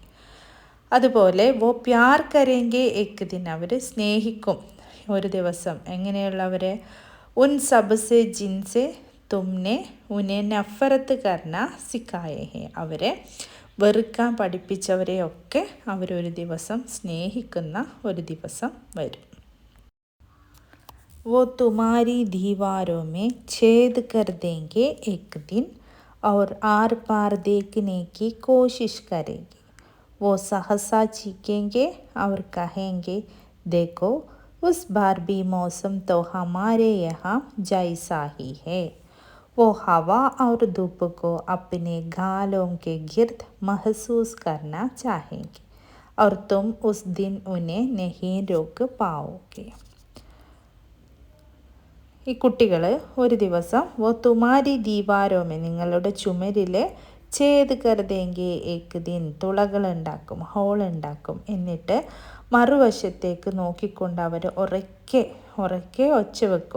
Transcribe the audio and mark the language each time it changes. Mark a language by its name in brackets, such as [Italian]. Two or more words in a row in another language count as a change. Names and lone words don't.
[Malayalam] അതുപോലെ [Hindi] वो प्यार करेंगे एक दिन, [Malayalam] അവർ സ്നേഹിക്കും ഒരു ദിവസം. എങ്ങനെയുള്ളവരെ? [Hindi] उन सबसे जिनसे तुमने उन्हें नफ़रत करना सिखाया है, [Malayalam] അവരെ വെറുക്കാൻ പഠിപ്പിച്ചവരെയൊക്കെ അവരൊരു ദിവസം സ്നേഹിക്കുന്ന ഒരു ദിവസം വരും. [Hindi] वो तुम्हारी दीवारों में छेद कर देंगे एक दिन और आर पार देखने की कोशिश करेंगे, वो सहसा चीखेंगे और कहेंगे देखो उस बार भी मौसम तो हमारे यहाँ जैसा ही है, वो हवा और धूप को अपने गालों के गिर्द महसूस करना चाहेंगे और तुम उस दिन उन्हें नहीं रोक पाओगे. [Malayalam] ഈ കുട്ടികൾ ഒരു ദിവസം [Hindi] वो तुम्हारी दीवारों में, [Malayalam] നിങ്ങളുടെ ചുമരിൽ [Hindi] छेद कर देंगे एक दिन, [Malayalam] തുളകളുണ്ടാക്കും, ഹോളുണ്ടാക്കും. എന്നിട്ട് മറുവശത്തേക്ക് നോക്കിക്കൊണ്ട് അവർ ഉറക്കെ ഒച്ച വെക്കും.